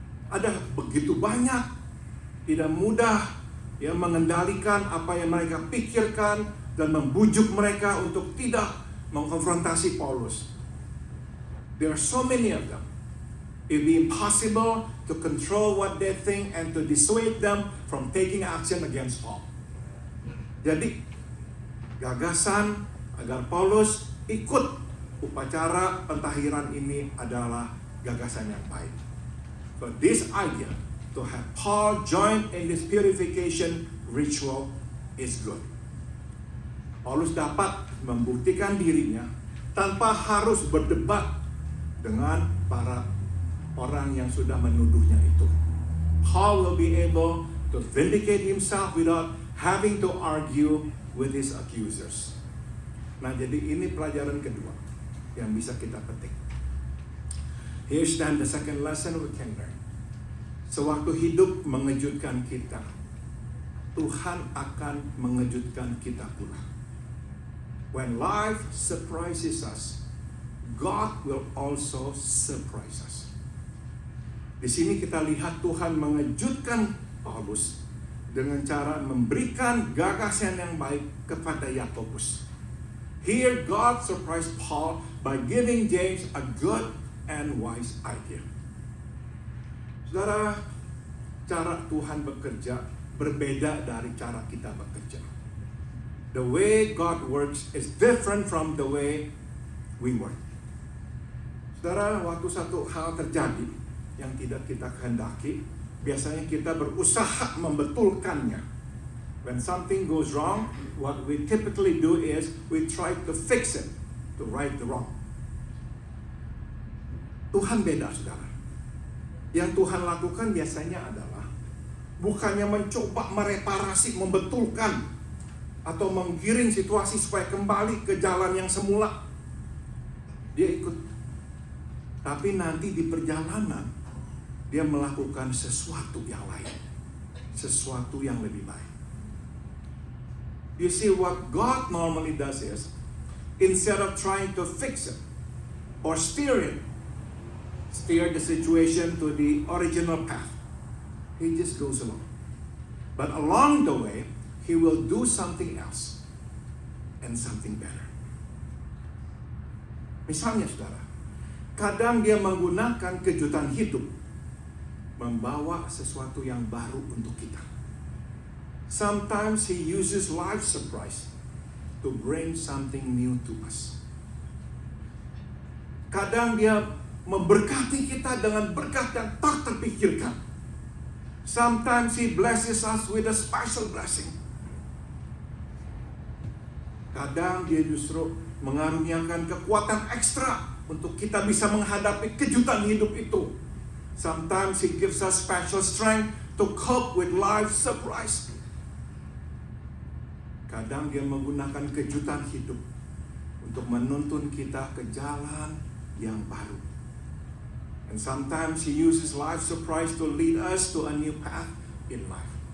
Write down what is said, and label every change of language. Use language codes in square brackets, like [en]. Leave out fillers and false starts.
[id] Ada begitu banyak, tidak mudah ya mengendalikan apa yang mereka pikirkan dan membujuk mereka untuk tidak mengkonfrontasi Paulus. [en] There are so many of them. It would be impossible to control what they think and to dissuade them from taking action against Paul. [id] Jadi, gagasan agar Paulus ikut upacara pentahiran ini adalah gagasan yang baik. [en] But this idea to have Paul join in this purification ritual is good. [id] Paulus dapat membuktikan dirinya tanpa harus berdebat dengan para orang yang sudah menuduhnya itu. [en] Paul will be able to vindicate himself without having to argue with his accusers. [id] Nah, jadi ini pelajaran kedua yang bisa kita petik. [en] Here's then the second lesson we can learn. [id] Sewaktu hidup mengejutkan kita, Tuhan akan mengejutkan kita pula. [en] When life surprises us, God will also surprise us. [id] Di sini kita lihat Tuhan mengejutkan Paulus dengan cara memberikan gagasan yang baik kepada Yakobus. [en] Here God surprised Paul by giving James a good and wise idea. [id] Saudara, cara Tuhan bekerja berbeda dari cara kita bekerja. [en] The way God works is different from the way we work. [id] Saudara, waktu satu hal terjadi yang tidak kita kehendaki, biasanya kita berusaha membetulkannya. [en] When something goes wrong, what we typically do is we try to fix it, to right the wrong. [id] Tuhan beda, saudara. Yang Tuhan lakukan biasanya adalah bukannya mencoba mereparasi, membetulkan, atau menggiring situasi supaya kembali ke jalan yang semula. Dia ikut. Tapi nanti di perjalanan, dia melakukan sesuatu yang lain. Sesuatu yang lebih baik. [en] You see, what God normally does is, instead of trying to fix it, or steer the situation to the original path, He just goes along. But along the way, He will do something else, and something better. [id] Misalnya, saudara, kadang dia menggunakan kejutan hidup, membawa sesuatu yang baru untuk kita. [en] Sometimes He uses life surprise to bring something new to us. [id] Kadang dia memberkati kita dengan berkat yang tak terpikirkan. [en] Sometimes He blesses us with a special blessing. [id] Kadang dia justru mengaruniakan kekuatan ekstra untuk kita bisa menghadapi kejutan hidup itu. [en] Sometimes He gives us special strength to cope with life's surprise. [id] Kadang Dia menggunakan kejutan hidup untuk menuntun kita ke jalan yang baru. [en] And sometimes He uses life surprise to lead us to a new path in life.